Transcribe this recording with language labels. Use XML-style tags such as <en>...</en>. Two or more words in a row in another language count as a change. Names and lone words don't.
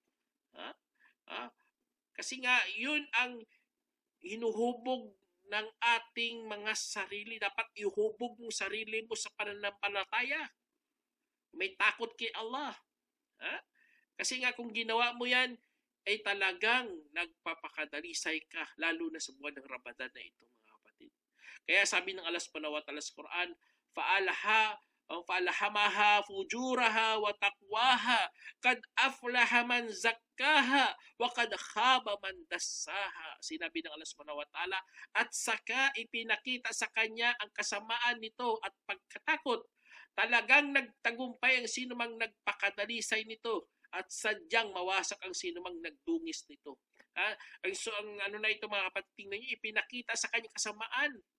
<tl>Kasi nga, yun ang hinuhubog ng ating mga sarili. Dapat ihubog mo sarili mo sa pananampalataya. May takot kay Allah. Kasi nga kung ginawa mo yan, ay talagang nagpapakadalisay ka, lalo na sa buwan ng Ramadan na ito, mga kapatid. Kaya sabi ng Allah</tl> <ar>سبحانه وتعالى</ar> <tl>sa Quran,</tl> <ar>فَأَلْهَمَهَا فُجُورَهَا وَتَقْوَاهَا قَدْ أَفْلَحَ مَنْ زَكَّاهَا وَقَدْ خَابَ مَنْ دَسَّاهَا.</ar> <tl>Sinabi ng Allah</tl> <ar>سبحانه وتعالى,</ar> <tl>at saka ipinakita sa kanya ang kasamaan nito at pagkatakot. Talagang nagtagumpay ang sinumang nagpakadalisay nito at sadyang mawasak ang sinumang nagdungis nito. So ang ano na ito, mga kapatid, tingnan niyo, ipinakita sa kanya kasamaan.</tl>